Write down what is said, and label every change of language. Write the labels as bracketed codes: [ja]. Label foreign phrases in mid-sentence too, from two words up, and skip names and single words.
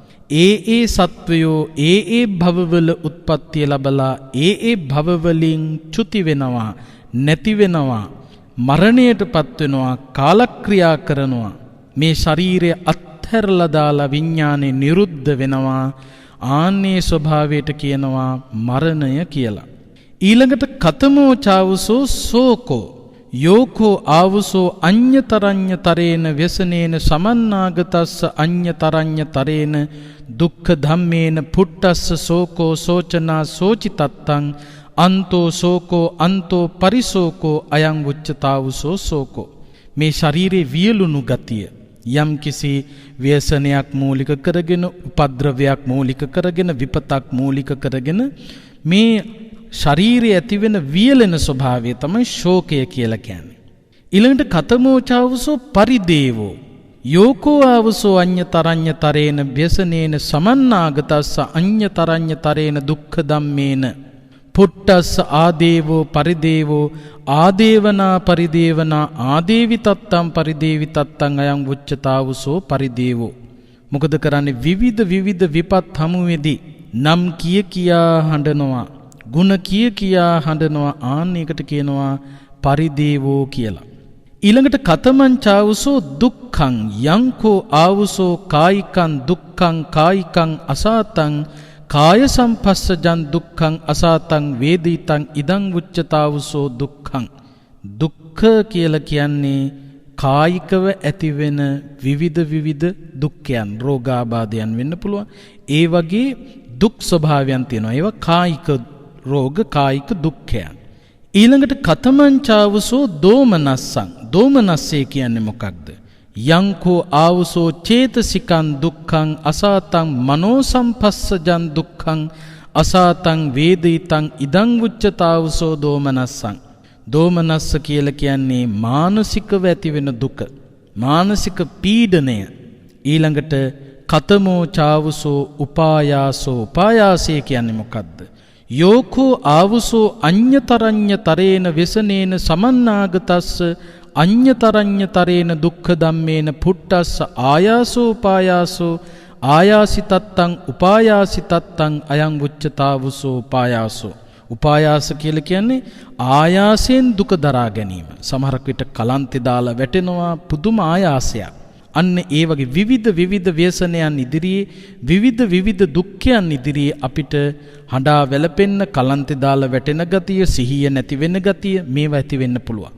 [si] ඒ සත්වයෝ ඒ භවවල උත්පත්තිය ලැබලා ඒ භවවලින් චුති වෙනවා, නැති වෙනවා, මරණයටපත් වෙනවා, කාලක්‍රියා කරනවා. මේ ශරීරය අත්හැරලා දාලා විඥානේ නිරුද්ධ වෙනවා. ආන්නේ ස්වභාවයට කියනවා මරණය කියලා. [pi] ඊළඟට කතමෝ චාවසෝ සෝකෝ යෝකෝ ආවසෝ අඤ්‍යතරඤ්‍යතරේන ව්‍යසනේන සමන්නාගතස්ස අඤ්‍යතරඤ්‍යතරේන දුක්ඛ ධම්මේන පුට්ටස්ස සෝකෝ සෝචනා සෝචිතත්තං අන්තෝ සෝකෝ අන්තෝ පරිසෝකෝ අයං උච්චතාවසෝ සෝකෝ. [si] මේ ශරීරේ වියලුණු ගතිය යම් කිසි ව්‍යසනයක් මූලික කරගෙන, උපද්‍රවයක් මූලික කරගෙන, විපතක් මූලික කරගෙන මේ ශරීරයේ ඇතිවෙන වියලෙන ස්වභාවය තමයි ශෝකය කියලා කියන්නේ. [pi] ඊළඟට කතමෝචාවසෝ පරිදේවෝ යෝකෝ ආවසෝ අඤ්‍යතරඤ්‍යතරේන ව්‍යසනේන සමන්නාගතස්ස අඤ්‍යතරඤ්‍යතරේන දුක්ඛ ධම්මේන පුට්ටස්ස ආදේවෝ පරිදේවෝ ආදේවනා පරිදේවනා ආදේවි තත්තං පරිදේවි තත්තං අයං උච්චතාවසෝ පරිදේවෝ. [si] මොකද කරන්නේ? විවිධ විපත් හමුවේදී නම් කියා හඬනවා, ගුණ කියා හඬනවා. ආන්නයකට කියනවා පරිදේවෝ කියලා. [pi] ඊළඟට කතමංචාවසෝ දුක්ඛං යංකෝ ආවසෝ කායිකං දුක්ඛං කායිකං අසාතං කාය සම්පස්සජං දුක්ඛං අසාතං වේදිතං ඉදං උච්චතාවසෝ දුක්ඛං. [si] දුක්ඛ කියලා කියන්නේ කායිකව ඇතිවෙන විවිධ දුක්ඛයන්, රෝගාබාධයන් වෙන්න පුළුවන්. ඒ වගේ දුක් ස්වභාවයන් තියෙනවා. ඒවා කායික රෝග, කායික දුක්ඛයන්. [pi] ඊළඟට කතමංචාවසෝ දෝමනස්සං. [si] දෝමනස්සේ කියන්නේ මොකක්ද? [pi] යංකෝ ආවසෝ චේතසිකං දුක්ඛං අසාතං මනෝ සම්පස්සජං දුක්ඛං අසාතං වේදිතං ඉදං උච්චතාවසෝ දෝමනස්සං. [si] දෝමනස්ස කියලා කියන්නේ මානසිකව ඇතිවෙන දුක, මානසික පීඩනය. [pi] ඊළඟට කතමෝ චාවසෝ උපායාසෝ. [si] උපායාසය කියන්නේ මොකද්ද? [pi] යෝකෝ ආවසෝ අඤ්‍යතරඤ්‍යතරේන ව්‍යසනේන සමන්නාගතස්ස අඤ්‍යතරඤ්‍යතරේන දුක්ඛ ධම්මේන පුට්ටස්ස ආයාසෝ උපායාසෝ ආයාසිතත්තං උපායාසිතත්තං අයං උච්චතාවසෝ උපායාසෝ. [si] උපායාස කියලා කියන්නේ ආයාසයෙන් දුක දරා ගැනීම. සමහරක් විට කලන්තේ දාලා වැටෙනවා, පුදුම ආයාසයක්. අන්න ඒ වගේ විවිධ ව්‍යසනයන් ඉදිරියේ, විවිධ දුක්ඛයන් ඉදිරියේ අපිට හඬා වැළපෙන්න, කලන්තේ දාලා වැටෙන ගතිය, සිහිය නැති වෙන ගතිය, මේවා ඇති වෙන්න පුළුවන්.